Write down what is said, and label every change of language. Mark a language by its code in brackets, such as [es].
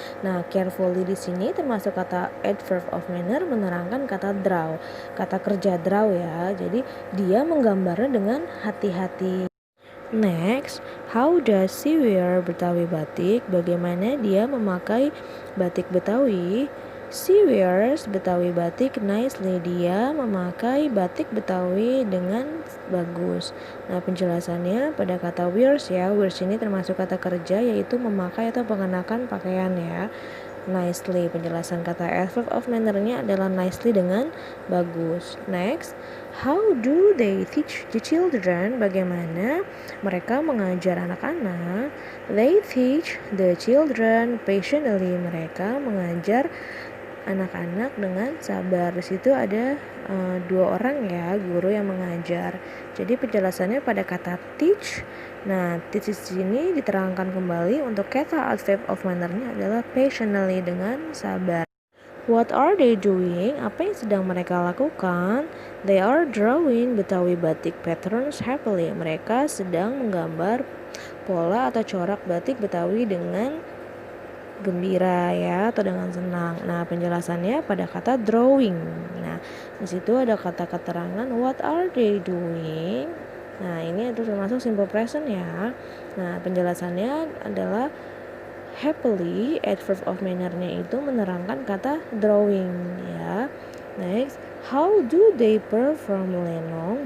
[id] Nah, carefully di sini termasuk kata adverb of manner, menerangkan kata draw, kata kerja draw ya. Jadi dia menggambarnya dengan hati-hati. [en] Next, how does she wear Betawi batik? [id] Bagaimana dia memakai batik Betawi? [en] She wears Betawi batik nicely. [id] Dia memakai batik Betawi dengan bagus. Nah, penjelasannya pada kata wears ya. Wears ini termasuk kata kerja, yaitu memakai atau mengenakan pakaian ya. Nicely, penjelasan kata adverb of manner-nya adalah nicely dengan bagus. [en] Next, how do they teach the children? [id] Bagaimana mereka mengajar anak-anak? [en] They teach the children patiently. [id] Mereka mengajar anak-anak dengan sabar. Di situ ada dua orang ya guru yang mengajar. Jadi penjelasannya pada kata teach. Nah, teach di sini diterangkan kembali untuk kata adverb of manner-nya adalah patiently dengan sabar. [en] What are they doing? [id] Apa yang sedang mereka lakukan? [en] They are drawing Betawi batik patterns happily. [id] Mereka sedang menggambar pola atau corak batik Betawi dengan gembira ya, atau dengan senang. Nah, penjelasannya pada kata drawing. Nah, di situ ada kata keterangan [en] what are they doing. [id] Nah, ini itu termasuk simple present ya. Nah, penjelasannya adalah happily, adverb of manner-nya itu menerangkan kata drawing ya. [en] Next, how do they perform lenong?